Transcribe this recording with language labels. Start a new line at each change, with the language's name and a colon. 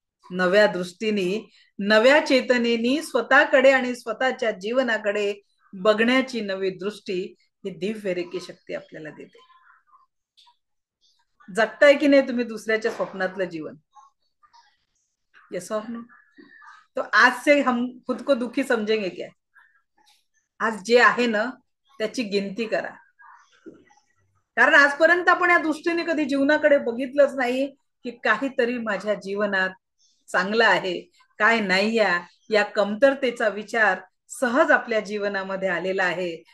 Marathi: नव्या दृष्टीने, नव्या चेतनेनी स्वतःकडे आणि स्वतःच्या जीवनाकडे बघण्याची नवी दृष्टी ही दिव्य रेकी शक्ती आपल्याला देते. जगताय की नाही तुम्ही दुसऱ्याच्या स्वप्नातलं जीवन?
English: Yes और no?
Hindi: तो आज से हम खुद को दुखी समझेंगे क्या?
Marathi: आज जे आहे ना त्याची गिनती करा. कारण आजपर्यंत आपण या दृष्टीने कधी जीवनाकडे बघितलंच नाही की काहीतरी माझ्या जीवनात चांगलं आहे, काय नाही या कमतरतेचा विचार सहज आपल्या जीवनामध्ये आलेला आहे.